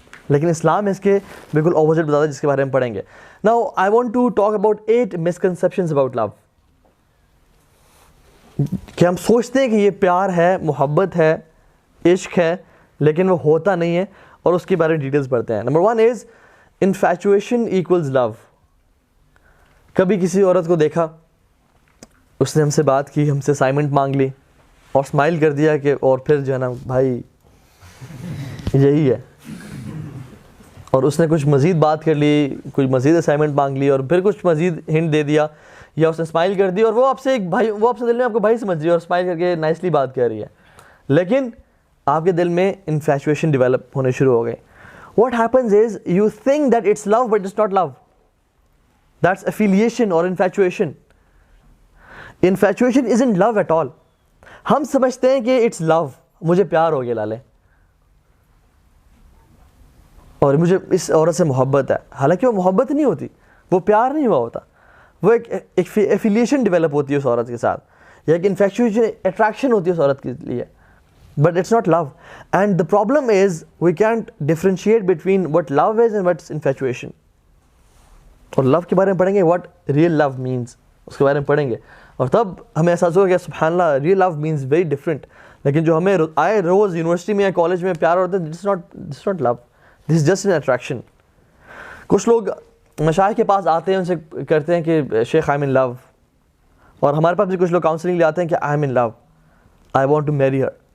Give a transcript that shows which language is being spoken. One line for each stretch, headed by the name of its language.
Urdu: لیکن اسلام اس کے بالکل اپوزٹ بتاتا ہے, جس کے بارے میں پڑھیں گے.
English: Now I want to talk about 8 misconceptions about love.
Urdu: کہ ہم سوچتے ہیں کہ یہ پیار ہے, محبت ہے, عشق ہے, لیکن وہ ہوتا نہیں ہے, اور اس کے بارے میں ڈیٹیلز پڑھتے ہیں.
English: Number 1 is infatuation equals love.
Urdu: کبھی کسی عورت کو دیکھا, اس نے ہم سے بات کی, ہم سے اسائنمنٹ مانگ لی اور اسمائل کر دیا کہ, اور پھر جو ہے نا بھائی یہی ہے, اور اس نے کچھ مزید بات کر لی, کچھ مزید اسائنمنٹ مانگ لی, اور پھر کچھ مزید ہنٹ دے دیا, یا اس نے اسمائل کر دی, اور وہ آپ سے ایک بھائی, وہ آپ سے دل میں آپ کو بھائی سمجھ رہی ہے اور اسمائل کر کے نائسلی بات کر رہی ہے, لیکن آپ کے دل میں انفیچویشن ڈیولپ ہونے شروع ہو گئے.
English: What happens is you think that it's love but it's not love. That's affiliation or infatuation. Infatuation isn't love at all.
Urdu: ہم سمجھتے ہیں کہ
English: it's love,
Urdu: مجھے پیار ہو گیا لالے, اور مجھے اس عورت سے محبت ہے, حالانکہ وہ محبت نہیں ہوتی, وہ پیار نہیں ہوا ہوتا, وہ ایک ایفیلیشن ڈیولپ ہوتی ہے اس عورت کے ساتھ, یا ایک انفیکچویشن اٹریکشن ہوتی ہے اس عورت کے لیے,
English: But it's not love. And the problem is we can't differentiate between what love is and what's infatuation.
Urdu: اور لو کے بارے میں پڑھیں گے,
English: what real love means,
Urdu: اس کے بارے میں پڑھیں گے, اور تب ہمیں احساس ہوگا کہ سبحان اللہ
English: Real love means very different.
Urdu: لیکن جو ہمیں آئے روز یونیورسٹی میں یا کالج میں پیار ہوتا ہے,
English: This not love, this is just an attraction.
Urdu: کچھ لوگ مشائخ کے پاس آتے ہیں, ان سے کرتے ہیں کہ شیخ
English: I am in love,
Urdu: اور ہمارے پاس بھی کچھ لوگ کاؤنسلنگ لے آتے ہیں کہ I am in love,
English: I want to marry her.